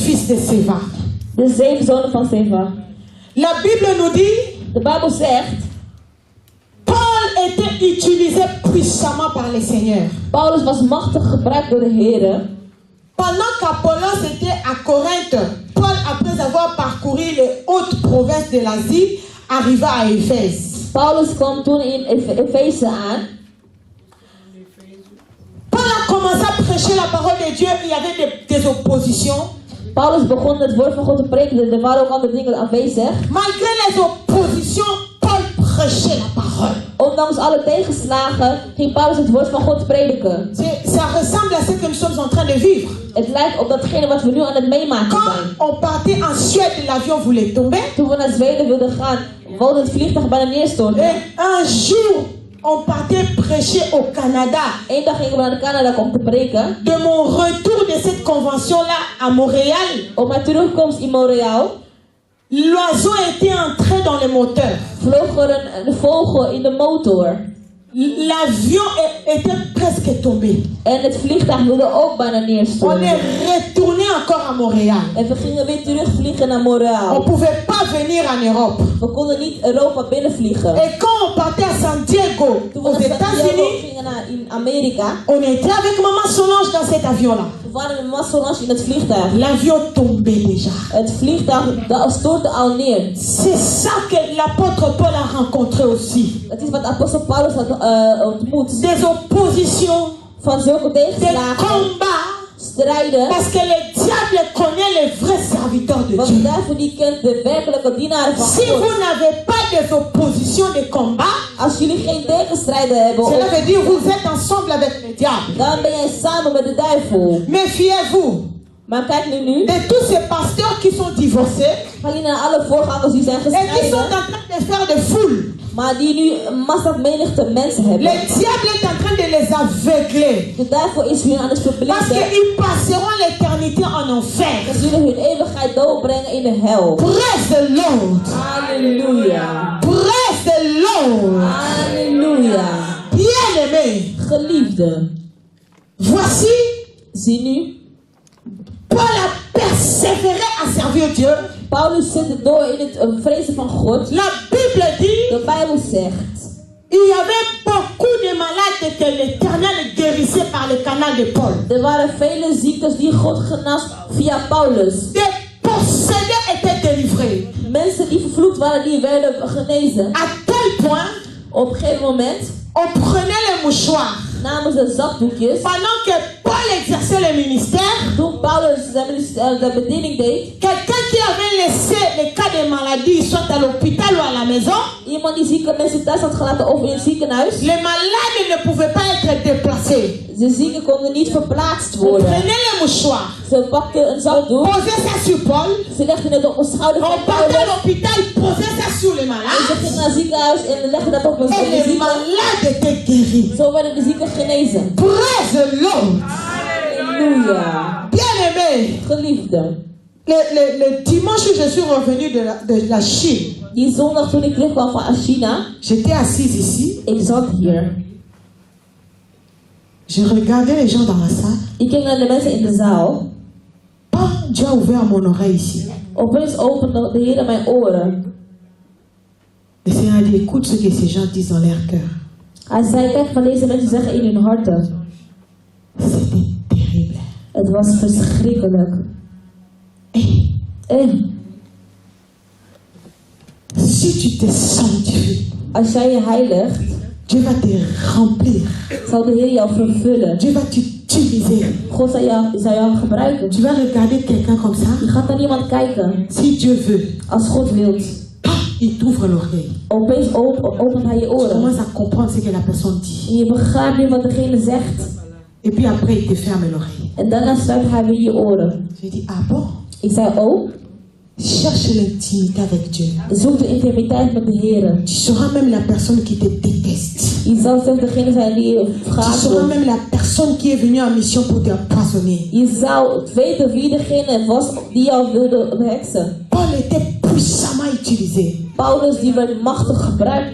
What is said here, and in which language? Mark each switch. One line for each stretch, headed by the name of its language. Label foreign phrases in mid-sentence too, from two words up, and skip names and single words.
French: c'est Séva.
Dutch: De 7 zonen van Seva.
French: La Bible nous dit,
Dutch: De Bijbel zegt,
French: Paul était utilisé puissamment par le Seigneur.
Dutch: Paulus was machtig gebruikt door de Heer.
French: Pendant qu'Apollos était à Corinthe, Paul, après avoir parcouru les hautes provinces de l'Asie, arriva à Éphèse.
Dutch: Paulus kwam toen in Efeze aan.
French: Paul a commencé à prêcher la parole de Dieu, il y avait des oppositions.
Dutch: Paulus begon het woord van God te preken. Er waren ook andere dingen aanwezig.
French: Malgré les oppositions, Paul prêchait la parole.
Dutch: Ondanks alle tegenslagen ging Paulus het woord van God prediken.
French: Ça ressemble à ce que nous sommes en train de vivre.
Dutch: Het lijkt op datgene wat we nu aan het meemaken zijn.
French: Quand on partait en Suède, l'avion voulait tomber.
Dutch: Toen we naar Zweden wilden gaan, wilde het vliegtuig bijna neerstorten.
French: Et un jour, on partait prêcher au Canada.
Dutch: Eén dag gingen we naar Canada om te preken.
French: De mon retour de cette convention-là à Montréal,
Dutch: Op mijn terugkomst in Montreal
French: l'oiseau était entré dans le moteur.
Dutch: vloog er een vogel in de motor.
French: L'avion était presque tombé.
Dutch: En het vliegtuig wilde ook bijna
French: On
Dutch: neerstorten.
French: est retourné encore à Montréal.
Dutch: En we gingen weer terugvliegen naar
French: On
Dutch: Montreal.
French: ne pouvait pas venir en Europe.
Dutch: We konden niet Europa binnenvliegen.
French: Et quand on partait à San Diego,
Dutch: Toen we
French: aux
Dutch: naar Santiago
French: États-Unis,
Dutch: gingen in Amerika,
French: on était avec Maman Solange dans cet avion-là.
Dutch: we waren met Mama Solange in het vliegtuig.
French: L'avion tombait déjà.
Dutch: Het vliegtuig stortte al neer.
French: C'est ça que l'apôtre Paul a rencontré aussi.
Dutch: Dat is wat apostel Paulus had ontmoet.
French: Des oppositions,
Dutch: Van zulke
French: des
Dutch: tegenslagen,
French: combats.
Dutch: strijden.
French: Parce que le diable connaît les vrais serviteurs de
Dutch: Want
French: Dieu.
Dutch: de duivel die kent de werkelijke dienaren van
French: Si
Dutch: God.
French: vous n'avez pas des oppositions, des combats,
Dutch: Als jullie geen tegenstrijden hebben,
French: cela veut dire que vous êtes ensemble avec le diable.
Dutch: dan ben jij samen met de duivel.
French: Méfiez-vous
Dutch: Maar kijk nu,
French: de tous ces pasteurs qui sont divorcés
Dutch: ga je naar alle voorgangers die zijn
French: et qui sont
Dutch: gescheiden,
French: en train de faire des foules.
Dutch: maar die nu een massa menigte mensen hebben.
French: Le diable est en train de les aveugler.
Dutch: De duivel is hun aan het
French: Parce
Dutch: verblinden.
French: qu'ils passeront l'éternité en enfer.
Dutch: Dat zullen hun eeuwigheid doorbrengen in de hel.
English: Praise the Lord.
Dutch: Halleluja.
English: Praise the Lord.
Dutch: Halleluja.
French: Bien-aimés,
Dutch: Geliefde,
French: voici,
Dutch: zie nu,
French: Paul a persévéré à servir Dieu.
Dutch: Paulus zet het door in het vrezen van God.
French: La Bible dit,
Dutch: De Bijbel zegt,
French: il y avait beaucoup de malades que l'Éternel guérissait par le canal de Paul.
Dutch: er waren vele ziektes die God genas via Paulus.
French: Des possédés étaient délivrés.
Dutch: Mensen die vervloekt waren, die werden genezen.
French: À tel point,
Dutch: Op een gegeven moment
French: on prenait les mouchoirs.
Dutch: namen ze zakdoekjes.
French: Pendant que Paul exerçait le ministère,
Dutch: Toen Paulus de bediening deed,
French: quelqu'un qui avait laissé les cas de maladie, soit à l'hôpital ou à la maison,
Dutch: iemand die zieke mensen thuis had gelaten of in het ziekenhuis,
French: les malades ne pouvaient pas être déplacés.
Dutch: de zieken konden niet verplaatst
French: On
Dutch: worden.
French: prenait les mouchoirs,
Dutch: Ze pakten een zakdoek,
French: posait ça sur Paul,
Dutch: ze legden het op de schouder van
French: on partait à
Dutch: Paulus.
French: l'hôpital, posait ça sur les
Dutch: En ze
French: malades,
Dutch: gingen naar het ziekenhuis en legden dat op de
French: et les
Dutch: zieken.
French: malades étaient guéris.
Dutch: Zo werden de zieken genezen.
English: Praise the Lord.
Dutch: Halleluja.
French: Bien-aimés,
Dutch: Geliefde,
French: le dimanche où je suis revenu de la Chine,
Dutch: die zondag toen ik terugkwam van China,
French: j'étais assise ici,
Dutch: ik zat hier.
French: je regardais les gens dans la salle.
Dutch: Ik keek naar de mensen in de zaal.
French: Dieu a ouvert mon oreille ici.
Dutch: Opeens opende de Heer mijn oren.
French: Le Seigneur a dit, écoute ce que ces gens disent dans leur cœur.
Dutch: Hij zei, kijk wat deze mensen zeggen in hun harten.
French: C'était terrible.
Dutch: Het was verschrikkelijk. En
French: Si tu te sanctifies,
Dutch: als jij je heiligt,
French: Dieu va te remplir.
Dutch: zal de Heer jou vervullen.
French: Dieu va t'utiliser.
Dutch: God zal jou gebruiken.
French: Tu vas regarder quelqu'un comme ça.
Dutch: Je gaat naar iemand kijken.
French: Si Dieu veut,
Dutch: Als God wilt.
French: il t'ouvre l'oreille.
Dutch: Opeens opent hij je
French: Tu
Dutch: oren.
French: commences à comprendre ce que la personne dit.
Dutch: En je begrijpt nu wat degene zegt.
French: Et puis après, il te ferme l'oreille.
Dutch: En daarna sluit hij weer je oren.
French: Je dis, ah bon?
Dutch: Ik zei, oh,
French: Cherche l'intimité avec Dieu.
Dutch: zoek de intimiteit met de Heer.
French: Tu seras même la personne qui te déteste.
Dutch: Je zal zelfs degene zijn die je
French: Tu
Dutch: vergaat
French: seras
Dutch: wordt.
French: même la personne qui est venue en mission pour t'empoisonner.
Dutch: Je zou weten wie degene was die jou wilde heksen.
French: Paul était puissamment utilisé utilisé.
Dutch: Paulus die werd machtig gebruikt.